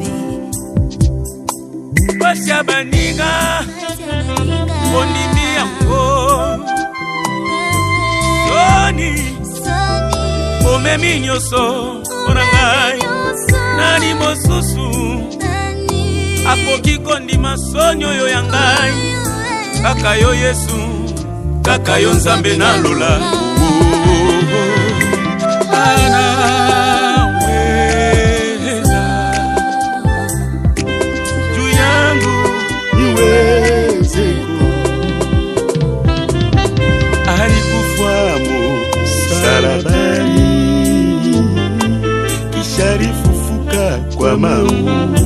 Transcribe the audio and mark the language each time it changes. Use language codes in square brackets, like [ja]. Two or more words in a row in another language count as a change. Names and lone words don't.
[ln] basya baninga ondimi yango soni omemi nyonso mpona ngai nani mosusu akoki kondima soni oyo ya ngai kaka yo Yesu, kaka yo Nzambe nalola [sw] anaweza juu yangu niwezeko alikufa msalabani kisha alifufuka kwa mauti.